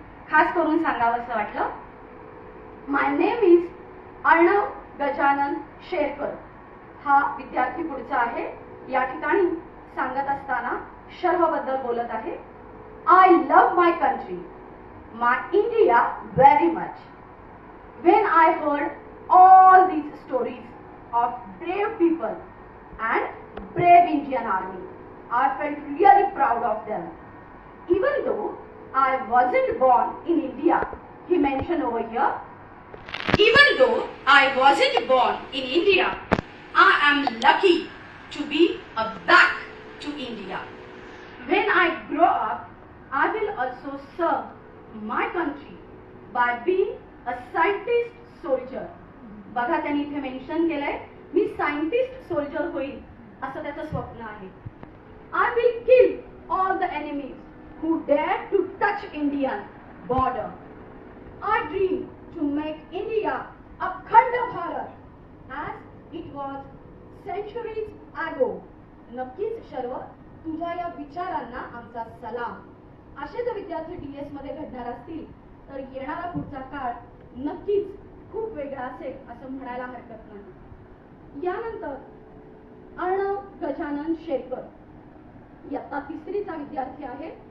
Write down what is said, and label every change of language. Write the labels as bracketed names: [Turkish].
[Marathi] खास करून सांगावंसं वाटलं. [English] my name is [Marathi] अर्णव गजानन शेरकर. हा विद्यार्थी पुढचा आहे. या ठिकाणी सांगत असताना शर्व बद्दल बोलत आहे. [English] I love my country, my India very much. When I heard all these stories of brave people and brave Indian Army, I felt really proud of them. Even though I wasn't born in India, he mentioned over here, even though I wasn't born in India, I am lucky to be a back to India. When I grow up, I will also serve my country by being a scientist soldier. [Marathi] बघा त्यांनी इथे mention केलंय मी scientist soldier होईल असं त्याचं स्वप्न आहे. [English] I will kill all the enemies who dare to touch Indian border. I dream to make India Akhand Bharat as it was centuries ago. [Marathi] नक्कीच शर्व तुझ्या या विचारांना आमचा सलाम. असे जर विद्यार्थी DS मध्ये घडणार असतील तर येणारा पुढचा काळ नक्कीच खूप वेगळा असेल असं म्हणायला हरकत नाही. यानंतर अर्णव गजानन शेरकर इयत्ता तिसरीचा विद्यार्थी आहे.